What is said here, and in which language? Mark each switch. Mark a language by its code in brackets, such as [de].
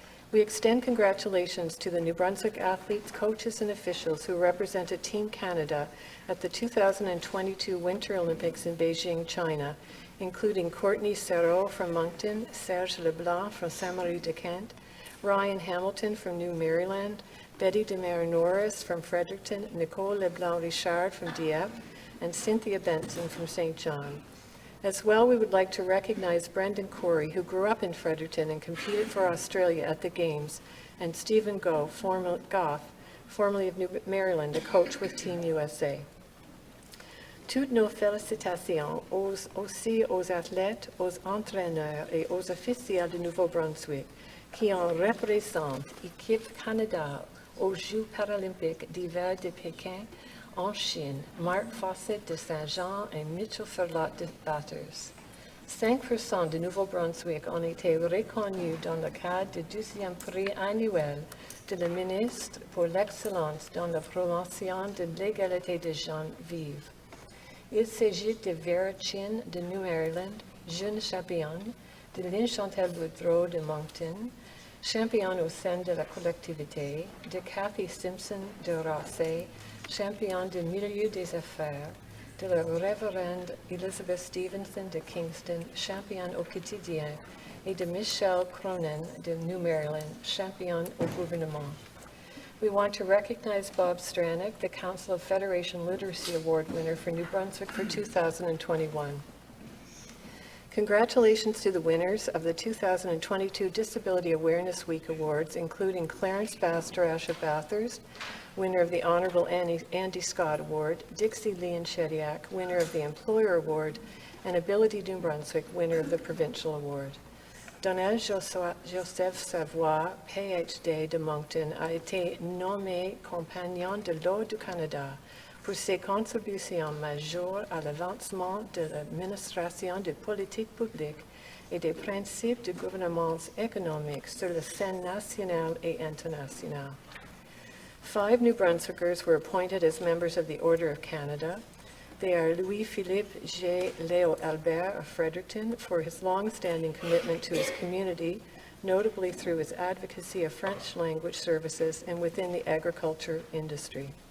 [en] We extend congratulations to the New Brunswick athletes, coaches, and officials who represented Team Canada at the 2022 Winter Olympics in Beijing, China, including Courtney Serrault from Moncton, Serge Leblanc from Saint-Marie-de-Kent, Ryan Hamilton from New Maryland, Betty Demare-Norris from Fredericton, Nicole Leblanc-Richard from Dieppe, and Cynthia Benson from St. John. As well, we would like to recognize Brendan Corey, who grew up in Fredericton and competed for Australia at the Games, and Stephen Goff, formerly of New Maryland, a coach with Team USA. [fr] Toutes nos félicitations aussi aux athlètes, aux entraîneurs et aux officiels du Nouveau-Brunswick qui en représentent l'équipe Canada aux Jeux paralympiques d'hiver de Pékin en Chine, Marc Fawcett de Saint-Jean et Mitchell Ferlot de Bathurst. 5% de Nouveau-Brunswick ont été reconnus dans le cadre du 12e prix annuel de la ministre pour l'excellence dans la promotion de l'égalité des gens vivants. Il s'agit de Vera Chin de New Maryland, jeune championne, de Lynn Chantal Boudreau de Moncton, championne au sein de la collectivité, de Kathy Simpson de Rossay, championne du milieu des affaires, de la révérende Elizabeth Stevenson de Kingston, championne au quotidien, et de Michelle Cronin de New Maryland, championne au gouvernement. [en] We want to recognize Bob Stranick, the Council of Federation Literacy Award winner for New Brunswick for 2021. Congratulations to the winners of the 2022 Disability Awareness Week Awards, including Clarence Bastrash of Bathurst, winner of the Honorable Andy Scott Award, Dixie Leon Shediak, winner of the Employer Award, and Ability New Brunswick, winner of the Provincial Award. [fr] Donnell Joseph Savoie, PhD de Moncton, a été nommé compagnon de l'Ordre du Canada pour ses contributions majeures à l'avancement de l'administration des politiques publiques et des principes de gouvernance économique sur la scène nationale et internationale. [en] 5 New Brunswickers were appointed as members of the Order of Canada. They are Louis-Philippe G. Léo Albert of Fredericton for his long-standing commitment to his community, notably through his advocacy of French language services and within the agriculture industry.